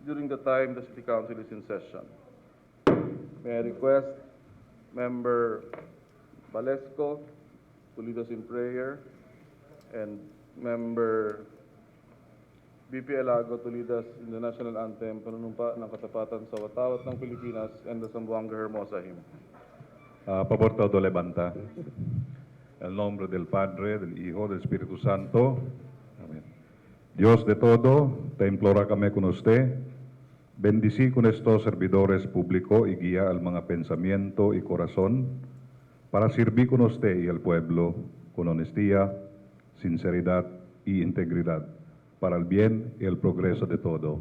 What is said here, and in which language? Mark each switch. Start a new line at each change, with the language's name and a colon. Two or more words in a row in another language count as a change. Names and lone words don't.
English: during the time the City Council is in session. May I request Member Valesco to lead us in prayer and Member BP Elago to lead us in the national anthem,
Filipino: panunumpa ng katapatan sa watawat ng Pilipinas
English: and the Zamboanga Hermosa hymn.
Chavacano: Por todo levanta. En el nombre del Padre, del Hijo, del Espíritu Santo. Amén. Dios de todo, te implora kami con usted. Bendicí con estos servidores públicos y guía al mga pensamiento y corazón para servir con usted y al pueblo con honestía, sinceridad y integridad para el bien y el progreso de todo.